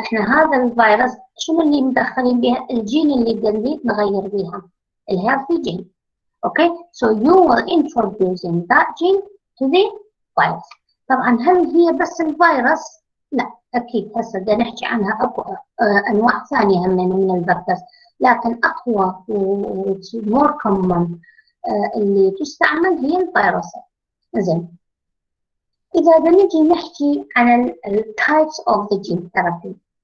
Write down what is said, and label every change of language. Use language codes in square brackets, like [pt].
[ar] احنا هذا الفيروس شنو اللي مدخلين بها؟ الجين اللي بدنا نغير بها، الهيلثي جين. [en] Okay? So you will introducing that gene to the virus. [ar] طبعا هل هي بس الفيروس؟ لا، اكيد هسه بدنا نحكي عنها اكو انواع ثانيه من الفيكتورز، لكن اقوى و [en] more common [ar] اللي تستعمل هي الفيروسات. زين، إذا بنجي نحكي عن [en] types of the gene therapy.